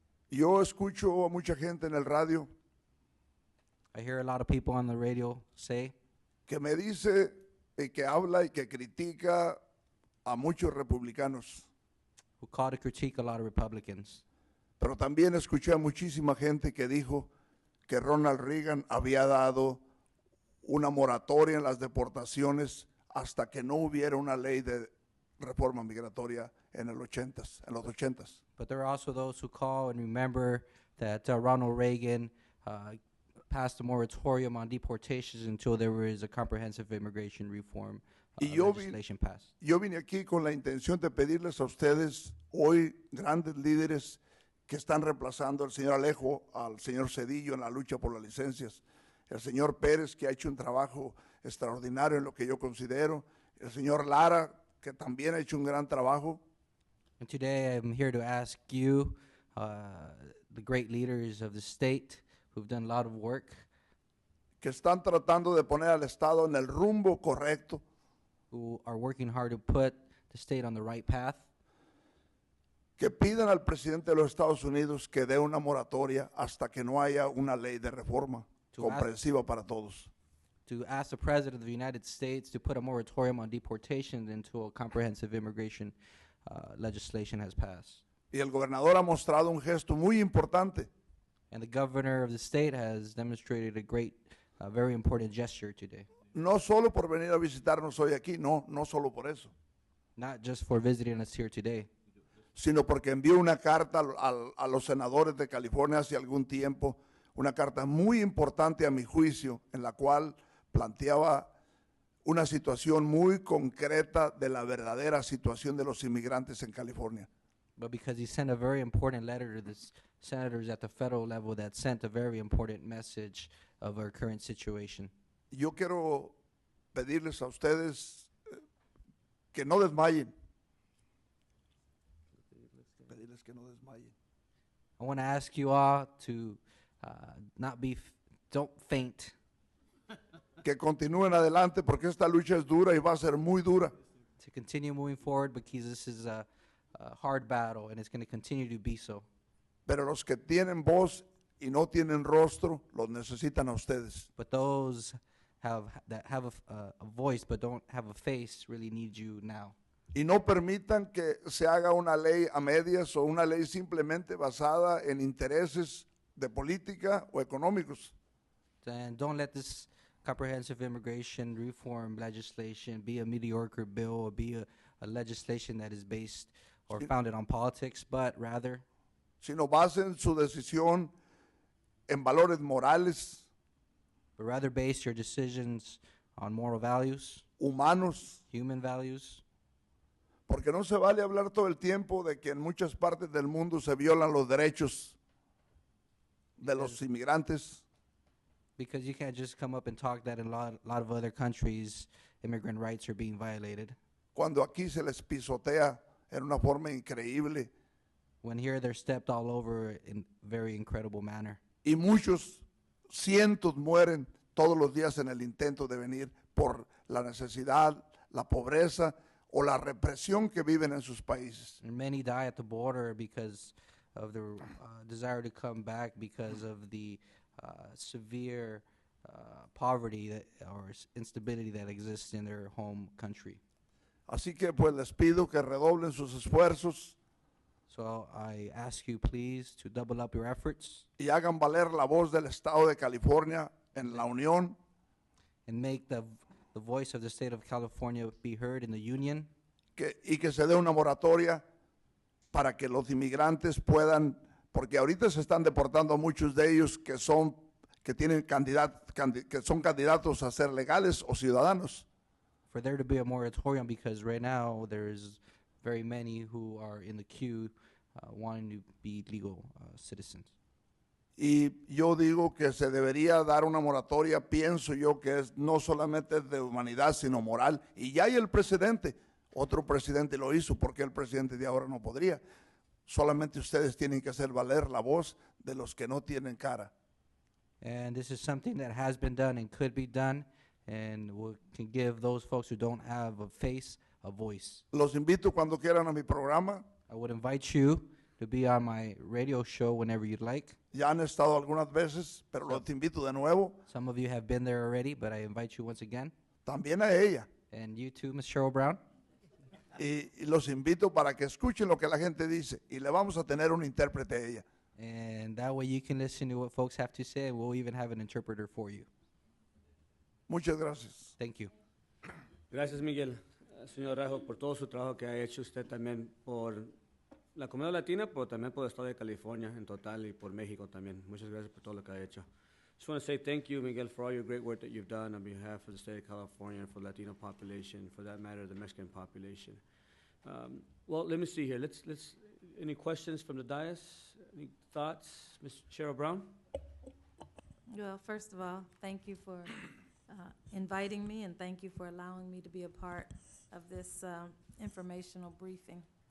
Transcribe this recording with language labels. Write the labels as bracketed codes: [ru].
[es] Yo escucho a mucha gente en el radio [en] I hear a lot of people on the radio say [es] que me dice y que habla y que critica a muchos republicanos. [en] who call to critique a lot of Republicans. [es] Pero también escuché a muchísima gente que dijo que Ronald Reagan había dado una moratoria en las deportaciones hasta que no hubiera una ley de reforma migratoria en los 80s. [en] But there are also those who call and remember that Ronald Reagan passed a moratorium on deportations until there was a comprehensive immigration reform legislation passed. [es] Yo vine aquí con la intención de pedirles a ustedes hoy, grandes líderes que están reemplazando al señor Alejo, al señor Cedillo en la lucha por las licencias, el señor Pérez, que ha hecho un trabajo extraordinario en lo que yo considero, el señor Lara, que también ha hecho un gran trabajo. [en] And today I'm here to ask you, the great leaders of the state who've done a lot of work, [es] que están tratando de poner al Estado en el rumbo correcto, [en] who are working hard to put the state on the right path, [es] que pidan al presidente de los Estados Unidos que dé una moratoria hasta que no haya una ley de reforma comprensiva para todos. [en] to ask the President of the United States to put a moratorium on deportation until a comprehensive immigration legislation has passed. [es] Y el gobernador ha mostrado un gesto muy importante, [en] And the governor of the state has demonstrated a great, very important gesture today. [es] no solo por venir a visitarnos hoy aquí, no solo por eso, [en] Not just for visiting us here today, [es] sino porque envió una carta a los senadores de California hace algún tiempo, una carta muy importante a mi juicio, en la cual planteaba una situación muy concreta de la verdadera situación de los inmigrantes en California. [en] but because he sent a very important letter to the senators at the federal level that sent a very important message of our current situation. [es] Yo quiero pedirles a ustedes que no desmayen. Pedirles que no desmayen. [en] I want to ask you all to don't faint, [es] Que continúen adelante porque esta lucha es dura y va a ser muy dura. [en] to continue moving forward because this is a hard battle and it's going to continue to be so. [es] Pero los que tienen voz y no tienen rostro, los necesitan a ustedes. [en] But those that have a voice but don't have a face really need you now. [es] Y no permitan que se haga una ley a medias o una ley simplemente basada en intereses de política o económicos. [en] And don't let this comprehensive immigration reform legislation be a mediocre bill or be a legislation that is based or founded on politics, but rather [es] Sino basen su decisión en valores morales, [en] base your decisions on moral values, [es] humanos, [en] human values, [es] porque no se vale hablar todo el tiempo de que en muchas partes del mundo se violan los derechos de los inmigrantes. [en] because you can't just come up and talk that in a lot of other countries, immigrant rights are being violated. [es] Cuando aquí se les pisotea en una forma increíble [en] When here they're stepped all over in very incredible manner. [es] y muchos, cientos mueren todos los días en el intento de venir por la necesidad, la pobreza o la represión que viven en sus países. [en] And many die at the border because of their desire to come back because of the severe poverty or instability that exists in their home country. [es] Así que pues les pido que redoblen sus esfuerzos [en] So I ask you please to double up your efforts [es] y hagan valer la voz del Estado de California en la Unión, [en] and make the voice of the state of California be heard in the union, [es] y que se dé una moratoria para que los inmigrantes puedan, porque ahorita se están deportando a muchos de ellos que son candidatos a ser legales o ciudadanos. [en] for there to be a moratorium, because right now there's very many who are in the queue wanting to be legal citizens. [es] Y yo digo que se debería dar una moratoria, pienso yo que es no solamente de humanidad, sino moral. Y ya hay el precedente, otro presidente lo hizo, porque el presidente de ahora no podría. Solamente ustedes tienen que hacer valer la voz de los que no tienen cara. [en] And this is something that has been done and could be done, and can give those folks who don't have a face a voice. [es] Los invito cuando quieran a mi programa. [en] I would invite you to be on my radio show whenever you'd like. [es] Ya han estado algunas veces, pero los invito de nuevo. [en] Some of you have been there already, but I invite you once again. [es] También a ella. [en] And you too, Ms. Cheryl Brown. [es] Y los invito para que escuchen lo que la gente dice y le vamos a tener un intérprete a ella. [en] And that way you can listen to what folks have to say, and we'll even have an interpreter for you. [es] Muchas gracias. [en] Thank you. [es] Gracias, Miguel. Señor Rajo, por todo su trabajo que ha hecho usted también por la comunidad latina, pero también por el estado de California en total y por México también. Muchas gracias por todo lo que ha hecho. [en] Just want to say thank you, Miguel, for all your great work that you've done on behalf of the state of California and for the Latino population, for that matter, the Mexican population. Well, let me see here. Let's. Any questions from the dais? Any thoughts, Ms. Cheryl Brown? Well, first of all, thank you for inviting me, and thank you for allowing me to be a part of this informational briefing.